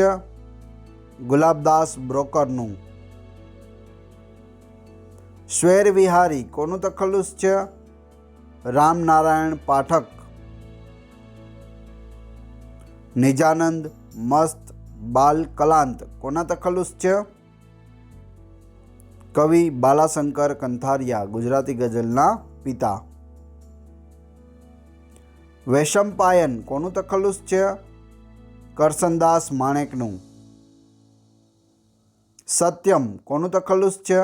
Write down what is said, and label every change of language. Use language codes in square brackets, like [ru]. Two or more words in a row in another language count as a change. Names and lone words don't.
[gu] ગુલાબદાસ બ્રોકરનું। સ્વૈર વિહારી કોનું તખલ્લુસ છે? रामनारायण पाठक। નિજાનંદ મસ્ત બાલ કલાંત કોના તખલ્લુસ છે? કવિ બાલાશંકર કંથારિયા ગુજરાતી ગઝલના પિતા। વૈશંપાયન કોનું તખલ્લુસ છે? કરસનદાસ માણેકનું. સત્યમ કોનું તખલ્લુસ છે?